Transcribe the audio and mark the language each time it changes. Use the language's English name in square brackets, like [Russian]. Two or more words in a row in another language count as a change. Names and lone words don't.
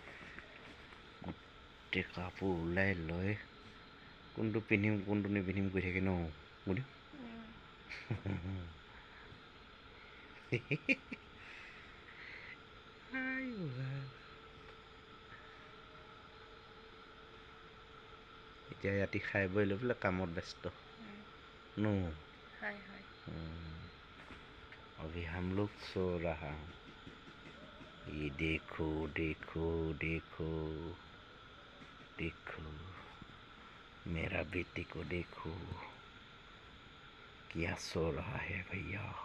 [Assamese] গোটেই কাপোৰ ওলাই লৈ কোনটো পিন্ধিম কোনটো নিপিন্ধিম কৰি থাকে ন বুলিম। এতিয়া ৰাতি খাই বৈ লৈ পেলাই কামত ব্যস্ত ন। [Hindi] अभी हम लोग सो रहा हूँ। ये देखो देखो देखो देखो मेरा बेटी को देखो क्या सो रहा है भैया।